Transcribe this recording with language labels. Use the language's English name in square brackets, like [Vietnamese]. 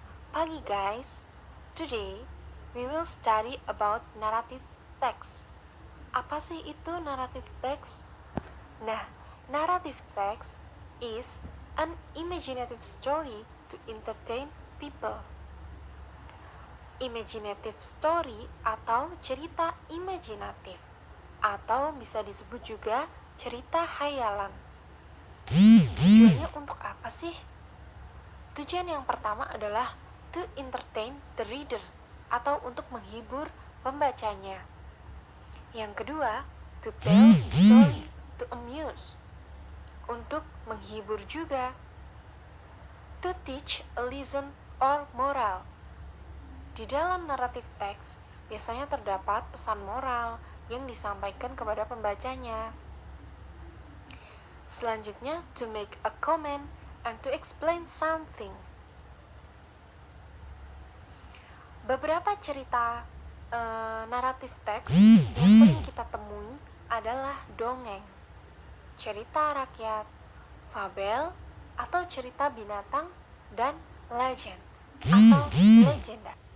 [English] Pagi guys, today we will study about narrative text. [Indonesian] Apa sih itu [English] narrative text? Nah, narrative text is an imaginative story to entertain people. Imaginative story [Indonesian] atau cerita imajinatif, atau bisa disebut juga cerita khayalan. Tujuannya untuk apa sih? Tujuan yang pertama adalah [English] to entertain the reader, [Indonesian] atau untuk menghibur pembacanya. Yang kedua, [English] to tell story to amuse, [Indonesian] untuk menghibur juga. [English] To teach a lesson or moral. [Indonesian] Di dalam naratif teks, biasanya terdapat pesan moral yang disampaikan kepada pembacanya. [English] Selanjutnya, to make a comment and to explain something. [Indonesian] Beberapa cerita naratif teks yang sering kita temui adalah dongeng, cerita rakyat, fabel atau cerita binatang, dan legend atau legenda.